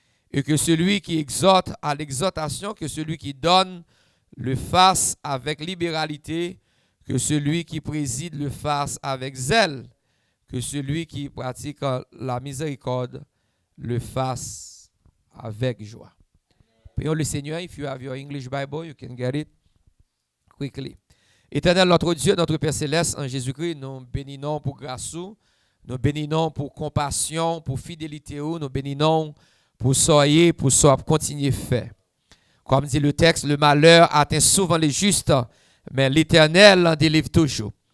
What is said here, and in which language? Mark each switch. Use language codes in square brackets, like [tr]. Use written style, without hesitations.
[fr] Et que celui qui exhorte à l'exhortation, que celui qui donne le fasse avec libéralité. Que celui qui préside le fasse avec zèle, que celui qui pratique la miséricorde le fasse avec joie. Prions le Seigneur. [en] If you have your English Bible, you can get it quickly. [fr] Éternel, notre Dieu, notre Père Céleste, en Jésus-Christ, nous bénissons pour grâce, nous bénissons pour compassion, pour fidélité, nous bénissons pour soyez, pour continuer faire. Comme dit le texte, le malheur atteint souvent les justes, mais l'Éternel en délivre toujours.